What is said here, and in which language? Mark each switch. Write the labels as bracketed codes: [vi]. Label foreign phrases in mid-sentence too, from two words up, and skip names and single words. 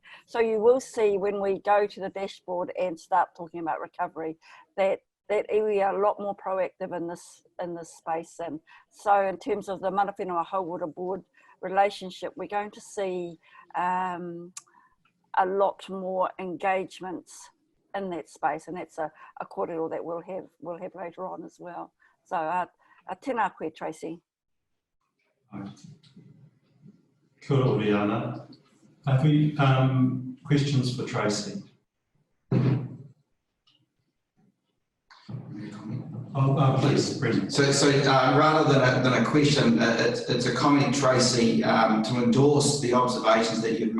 [en] So you will see when we go to the dashboard and start talking about recovery, that we are a lot more proactive in this space. And so in terms of the Mana Whenua Hauora Board relationship, we're going to see a lot more engagements in that space, and that's a kōrero that we'll have later on as well. [mi] So tēnā koe, Tracy. Kia ora, Oriana. [en] Have we questions for Tracy? Please, Brendan. So rather than a question, it's a comment, Tracy, to endorse the observations that you've made.